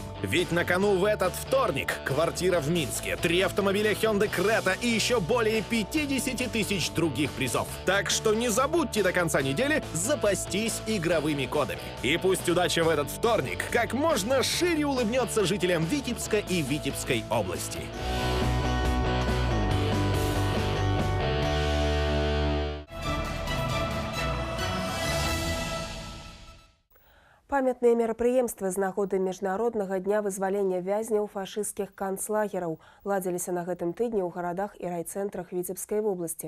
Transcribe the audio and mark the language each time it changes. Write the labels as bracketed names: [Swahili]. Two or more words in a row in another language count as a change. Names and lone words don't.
[Russian] Ведь на кону в этот вторник квартира в Минске, 3 автомобиля Hyundai Creta и еще более 50 тысяч других призов. Так что не забудьте до конца недели запастись игровыми кодами. И пусть удача в этот вторник как можно шире улыбнется жителям Витебска и Витебской области. [Belarusian] Памятныя мерапрыемствы з нагоды міжнароднага дня вызвалення вязняў фашысцкіх канцлагераў ладзіліся на гэтым тыдні ў гарадах і райцэнтрах Віцебскай вобласці.